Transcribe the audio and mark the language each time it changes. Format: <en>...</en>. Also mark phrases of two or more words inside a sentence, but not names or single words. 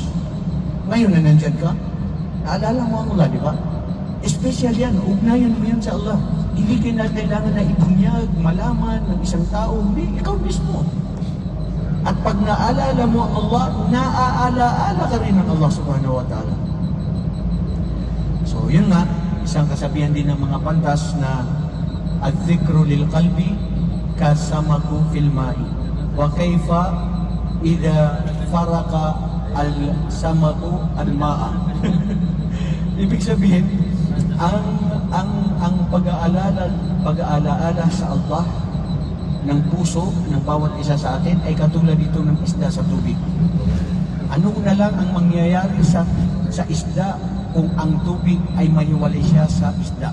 <tl>Ngayon na nandyan ka, naalala mo ang Allah, di ba? Special yan, ugnayan mo yan sa Allah. Hindi ka na kailangan na ibunyag, malaman ng isang tao, hindi, ikaw mismo. At pag naalala mo ang Allah, naaalaala ka rin ng Allah</tl> <ar>سبحانه وتعالى.</ar> <tl>So yun nga, isang kasabihan din ng mga pantas na</tl> <ar>الذكر للقلب كالسمك في الماء وكيف إذا فارق السمك الماء.</ar> <tl>Ibig sabihin, ang pag-aalaala sa Allah ng puso ng bawat isa sa atin ay katulad dito ng isda sa tubig. Ano na lang ang mangyayari sa isda kung ang tubig ay mahiwalay siya sa isda?</tl>